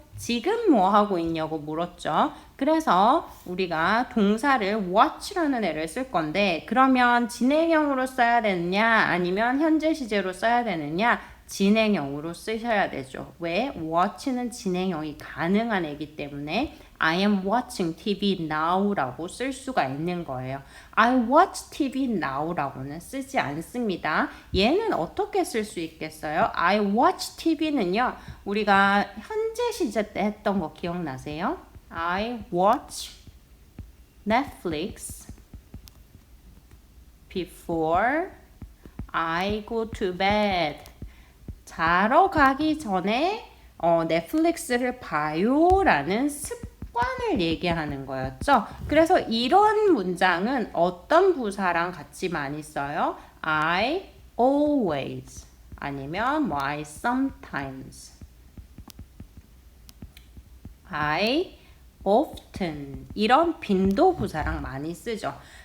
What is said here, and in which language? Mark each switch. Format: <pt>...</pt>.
<ko>지금 뭐 하고 있냐고 물었죠. 그래서 우리가 동사를 watch라는 애를 쓸 건데 그러면 진행형으로 써야 되느냐 아니면 현재 시제로 써야 되느냐 진행형으로 쓰셔야 되죠. 왜? watch는 진행형이 가능한 애기 때문에</ko> <en>I am watching TV now</en> <ko>라고 쓸 수가 있는 거예요.</ko> <en>I watch TV now</en> <ko>라고는 쓰지 않습니다. 얘는 어떻게 쓸 수 있겠어요?</ko> <en>I watch TV는요.</en> <ko>우리가 현재 시제 때 했던 거 기억나세요?</ko> <en>I watch Netflix before I go to bed.</en> <ko>자러 가기 전에 넷플릭스를 봐요 라는 습관을 얘기하는 거였죠. 그래서 이런 문장은 어떤 부사랑 같이 많이 써요?</ko> <en>I always</en> <ko>아니면 뭐</ko> <en>I sometimes I often</en> <ko>이런 빈도 부사랑 많이 쓰죠.</ko>